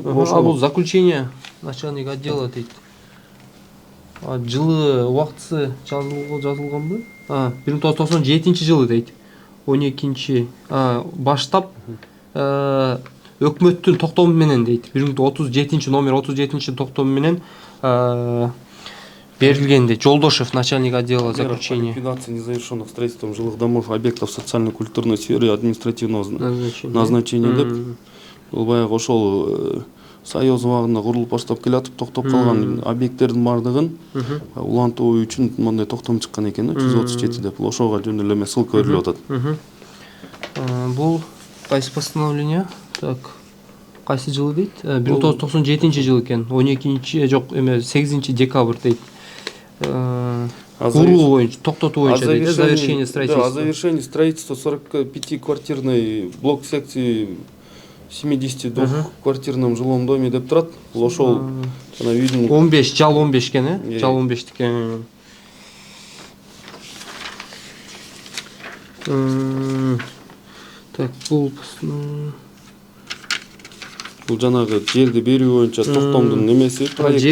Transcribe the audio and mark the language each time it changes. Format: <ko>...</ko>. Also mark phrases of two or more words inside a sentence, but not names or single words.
<ky>А бул</ky> <ru>заключение начальник отдела</ru> <ky>дейт. Жылы убактысы жазылганбы? 1997-жылы дейт. 12-чи баштап өкмөттүн токтому менен дейт. 1937 номер 37 токтому менен берилген дейт. Жолдошев,</ky> <ru>начальник отдела заключения. Ликвидация незавершенных строительством жилых домов, объектов социально-культурной сферы административного назначения деп.</ru> <ky>Бул баягы ошол Союз убагында курулуп баштап келатып, токтоп калган объекттердин бардыгын улантуу үчүн мондай токтом чыккан экен, 137 деп. Ошого жөндөмө ссылка берилип атат. Бул кайсы постановление? Так. Кайсы жылы дейт? 1997 экен. 12-чи, жок, 8 декабрь дейт. Куруу боюнча, токтотуу боюнча дейт,</ky> <ru>завершение строительства. Да, о завершении строительства 45-квартирной блок секции 72-квартирном жилом доме</ru> <ky>деп турат. Бул ошол жана үйдүн 15, жал 15 экен, жал 15 экен. Так, бул жанагы жерди берүү боюнча токтомдун немеси, проекттери.</ky>